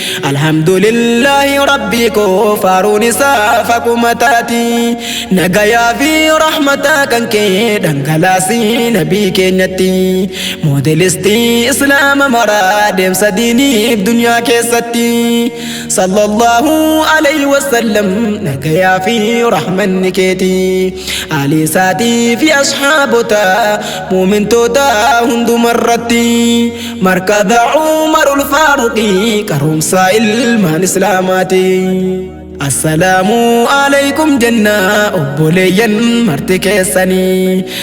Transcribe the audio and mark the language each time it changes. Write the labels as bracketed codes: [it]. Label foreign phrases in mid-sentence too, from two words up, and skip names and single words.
[om] Alhamdulillaahi Rabbii koo faaruun isaa fakuma taati. Nagayaa fi rahmataa kan kee dhangalaasii nabii keenyatti. Moodelistii Islaama maraa deemsa diiniif dunyaa keessatti. [ar] صلى الله عليه وسلم [om] nagayaa fi rahmanni keeti. Aalii isaatii fi ashaabota muumintoota hundumarratti. Markaza Umarul Faaruqii qarumsa ilmaan Islaamaati. [ar] السلام عليكم [om] jenna obboleeyyan marti keessanii.